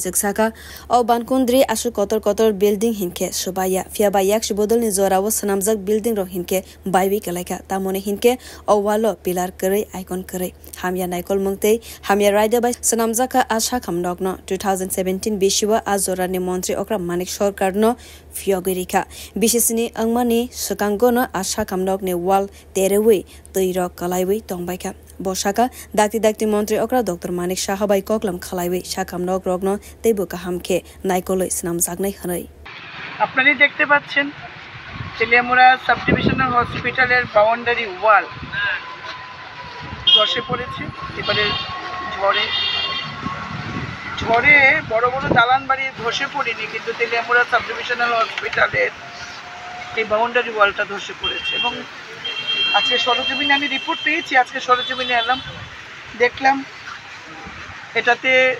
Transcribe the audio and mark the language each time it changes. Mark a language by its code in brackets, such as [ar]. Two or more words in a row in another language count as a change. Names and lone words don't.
[trp] Saka o Bankundri asu kotor building hinke subaya fiaba yakshi bodol ni zorawo sanamjak building ro hinke baiwi kalaika tamone hinke o walo pilar kare icon kare hamya naikol mungte hamya raida bai sanamjaka asha kamnokno 2017 bishiwa azorani mantri okra manik sarkar no fiogirika bishisini angmani sukangono asha kamnokne wall terewe toiro kalaiwi tongbaika Boshaka dakti mantri okra Dr. Manik Shahabai koklam khalaiwe shakam nog rogno tebu kahamke naikolo islam zagnai hanai [bn] আপনারা দেখতে পাচ্ছেন তেলিয়ামুড়া সাব ডিভিশনাল হসপিটালের [en] boundary wall [bn] ধসে পড়েছে এবারে ঝড়ে বড় দালান বাড়ি ধসে পড়েনি কিন্তু তেলিয়ামুড়া সাব ডিভিশনাল হসপিটালের এই বাউন্ডারি ওয়ালটা ধসে পড়েছে এবং আজকে সরজমিনে আমি রিপোর্ট পেয়েছি আজকে সরজমিনে এলাম দেখলাম এটাতে